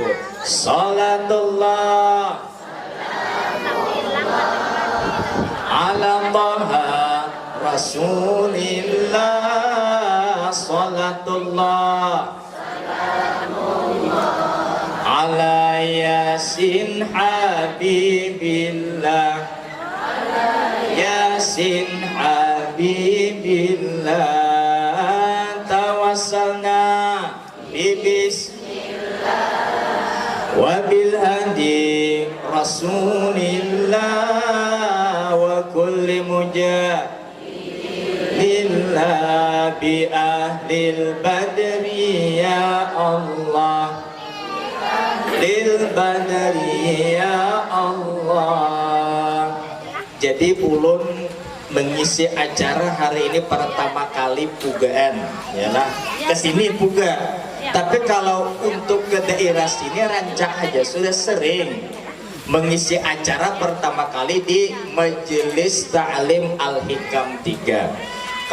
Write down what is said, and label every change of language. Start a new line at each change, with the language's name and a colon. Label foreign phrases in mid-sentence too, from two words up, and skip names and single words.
Arabic: صلاة الله على طه رسول الله صلاة الله على يس حبيب الله يس حبيب الله توسلنا ببسم الله وبالهادي رسول الله وكل مجاهد لله بأهل البدر يا الله لأهل البدر يا الله.
Banjar: Jadi ulun mengisi acara hari ini pertama kali pugaan yalah kesini puga. Tapi kalau untuk ke daerah sini rancak aja sudah sering mengisi acara pertama kali di Majelis Ta'lim Al-Hikam 3.